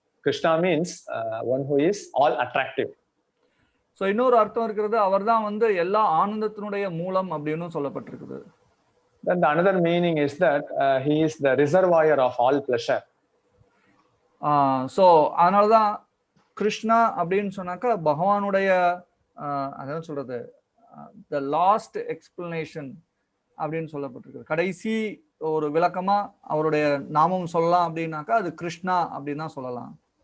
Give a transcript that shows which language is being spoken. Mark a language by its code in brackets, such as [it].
[en] Krishna means one who is all attractive. [ta] So இன்னொரு அர்த்தம் இருக்கிறது, அவர் தான் வந்து எல்லா ஆனந்தத்தினுடைய மூலம் அப்படின்னு சொல்லப்பட்டிருக்குது. [en] Then the another meaning is that he is the reservoir of all pleasure. [ta] So அதனாலதான் கிருஷ்ணா அப்படின்னு சொன்னாக்கா பகவானுடைய அதான் சொல்றது [en] the last explanation [ta] அப்படின்னு சொல்லப்பட்டிருக்கு. கடைசி ஒரு விளக்கமா அவருடைய நாமம் சொல்லலாம் அப்படின்னாக்கா அது கிருஷ்ணா அப்படின்னு தான் சொல்லலாம்.